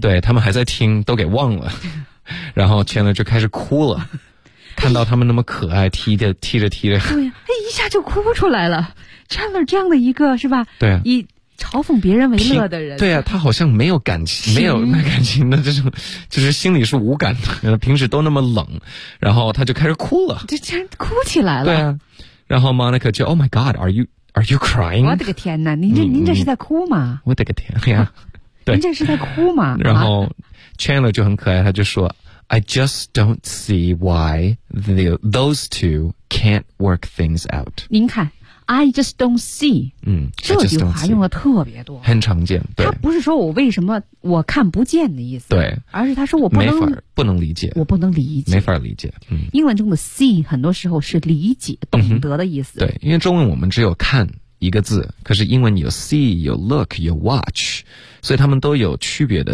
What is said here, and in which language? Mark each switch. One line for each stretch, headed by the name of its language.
Chinese: 对，他们还在听都给忘了，然后 Chandler 就开始哭了看到他们那么可爱踢着踢着对、哎、一下就哭出来了。Chandler 这样的一个是吧，对、啊，嘲讽别人为乐的人，对啊，他好像没有感情，没有那感情的这种，就是心里是无感的，平时都那么冷，然后他就开始哭了，就竟然哭起来了，对啊，然后 Monica 就
English: Oh my God, are you crying?
Chinese: 我的个天哪，您这是在哭吗？我的个天呀、啊，您这是在哭吗？然后 Chandler 就很可爱，他就说
English: I just don't see why those two can't work things out.
Chinese: 您看。
English: I just don't see.
Chinese: 嗯，这句话用的特别多，很常见。他不是说我为什么我看不见的意思，对，而是他说我不能理解，我不能理解，没法理解。嗯，英文中的 see 很多时候是理解、懂得的意思、嗯。对，因为中文我们只有看一个字，可是英文有 see、有 look、有 watch， 所以他们都有区别的。